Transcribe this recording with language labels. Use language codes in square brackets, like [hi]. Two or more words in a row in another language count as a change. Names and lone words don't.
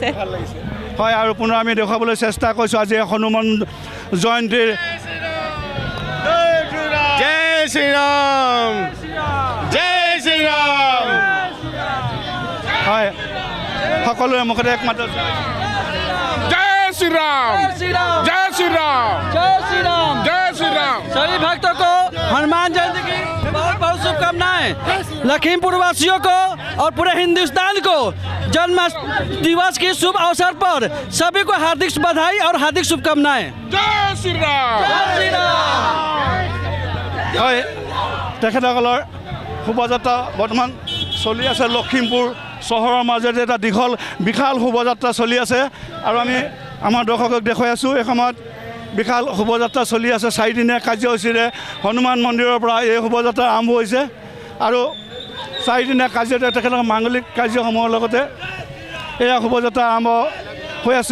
[as] ভাল লাগিছে। হয়, আৰু পুনৰ আমি দেখুৱাবলৈ চেষ্টা কৰিছোঁ আজি হনুমান জয়ন্তীৰ। জয় শ্ৰীৰাম, জয় শ্ৰীৰাম। হয়, সকলোৰে মুখতে একমাত্ৰ [hi] जय श्री राम, जय श्री राम, जय श्री राम, जय श्री राम। सभी भक्तों को हनुमान जयंती की बहुत बहुत शुभकामनाएं। लखीमपुर वासियों को और पूरे हिंदुस्तान को जन्म दिवस के शुभ अवसर पर सभी को हार्दिक बधाई और हार्दिक शुभकामनाएं। जय श्री राम, जय श्री राम। [as] হয়, তেখেতসকলৰ শোভাযাত্ৰা বৰ্তমান চলি আছে। লখিমপুৰ চহৰৰ মাজেৰে এটা দীঘল বিশাল শোভাযাত্ৰা চলি আছে আৰু আমি আমাৰ দৰ্শকক দেখুৱাই আছোঁ। এই সময়ত বিশাল শোভাযাত্ৰা চলি আছে। চাৰিদিনীয়া কাৰ্যসূচীৰে হনুমান মন্দিৰৰ পৰা এই শোভাযাত্ৰা আৰম্ভ হৈছে আৰু চাৰিদিনীয়া কাৰ্যসূচীৰে তেখেতৰ মাংগলিক কাৰ্যসমূহৰ লগতে এয়া শোভাযাত্ৰা আৰম্ভ হৈ আছে।